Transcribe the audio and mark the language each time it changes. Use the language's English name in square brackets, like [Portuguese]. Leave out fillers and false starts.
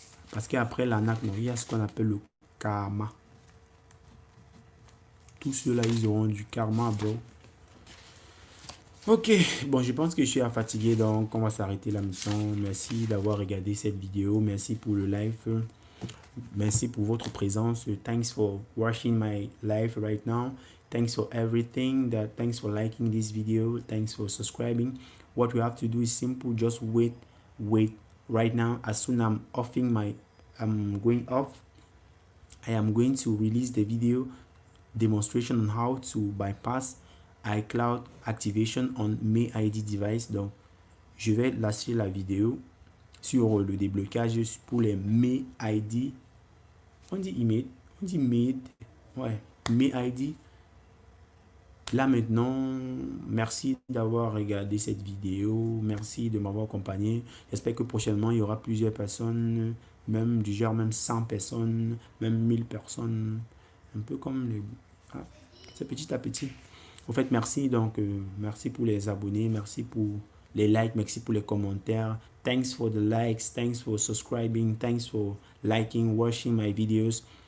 [French] Parce qu'après l'arnaque, il y a ce qu'on appelle le karma. Tous ceux-là, ils auront du karma, bro. Ok, bon, je pense que je suis fatigué, donc on va s'arrêter la mission. Merci d'avoir regardé cette vidéo. Merci pour le live. Merci pour votre présence. [English] Thanks for watching my live right now. Thanks for everything. Thanks for liking this video. Thanks for subscribing. What you have to do is simple. Just wait right now. As soon as I'm going off, I am going to release the video demonstration on how to bypass iCloud activation on May ID device. [French] Donc, je vais lâcher la vidéo sur le déblocage pour les May ID. On dit email, on dit maid, ouais, May ID. Là maintenant, merci d'avoir regardé cette vidéo, merci de m'avoir accompagné. J'espère que prochainement, il y aura plusieurs personnes, même du genre même 100 personnes, même 1000 personnes, un peu comme les... Ah, c'est petit à petit. En fait, merci donc, merci pour les abonnés, merci pour les likes, merci pour les commentaires. [English] Thanks for the likes, thanks for subscribing, thanks for liking, watching my videos.